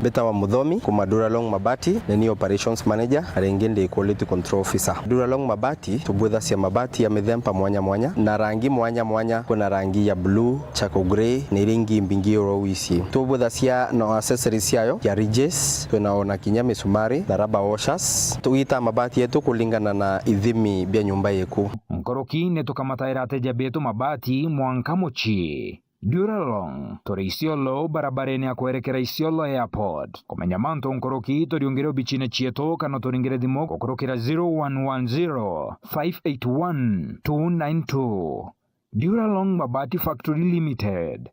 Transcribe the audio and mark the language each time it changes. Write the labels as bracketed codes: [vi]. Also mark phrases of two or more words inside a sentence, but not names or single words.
[mer] Beta wa Muthomi kuma Duralong Mabati ni [en] operations manager [mer] arengende [en] quality control officer. [mer] Duralong Mabati tubwetha cia mabati ya mithemba mwanya na rangi mwanya kuna rangi ya blue, [en] charcoal grey [mer] ni ringi mbingi rowisi. Tubwetha cia no accessories yayo ya ridges tunaona kinya misumari na [en] rubber washers. [mer] Tuita mabati yetu kulingana na ithimi bya nyumba yeku. Nkoroki netukamataira ateja betu mabati mwankamochi Duralong tori Isiolo barabareni ya kuerekera Isiolo Airport. Komenya manto nkoroki tori ongero bichine chieto kana toringire dhimo kukurokera 0110 581 292. Duralong Mabati Factory Limited.